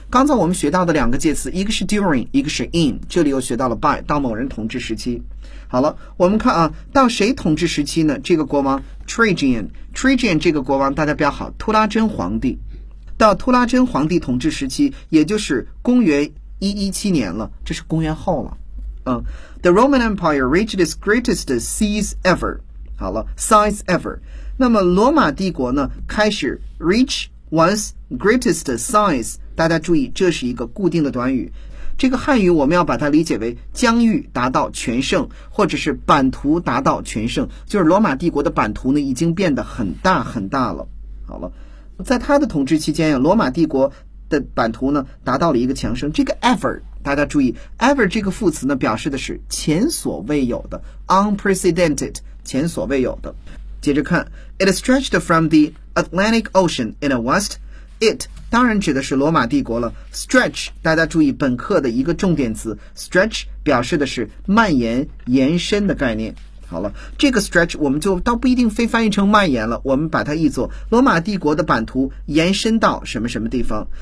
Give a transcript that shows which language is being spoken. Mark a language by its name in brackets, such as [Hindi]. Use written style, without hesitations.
[Chinese] 刚才我们学到的两个介词，一个是 during, 一个是 in, 这里又学到了 by, 到某人统治时期。好了，我们看啊，到谁统治时期呢？这个国王 Trajan 这个国王大家标好，突拉真皇帝。到突拉真皇帝统治时期，也就是公元117年了，这是公元后了。 [English] The Roman Empire reached its greatest size ever. [Chinese] 好了 , size ever. 那么罗马帝国呢开始 [English] reach one's greatest size, [Chinese] 大家注意这是一个固定的短语。这个汉语我们要把它理解为疆域达到全盛或者是版图达到全盛，就是罗马帝国的版图呢已经变得很大很大了。好了，在他的统治期间，罗马帝国的版图呢达到了一个强盛。这个 ever, 大家注意 ,ever 这个副词呢表示的是前所未有的 ,unprecedented, 前所未有的。接着看 [English] It stretched from the Atlantic Ocean in the west. [Chinese] It 当然指的是罗马帝国了。Stretch 大家注意本课的一个重点词， Stretch 表示的是蔓延延伸的概念。好了，这个 stretch 我们就倒不一定非翻译成蔓延了，我们把它译作罗马帝国的版图延伸到什么什么地方。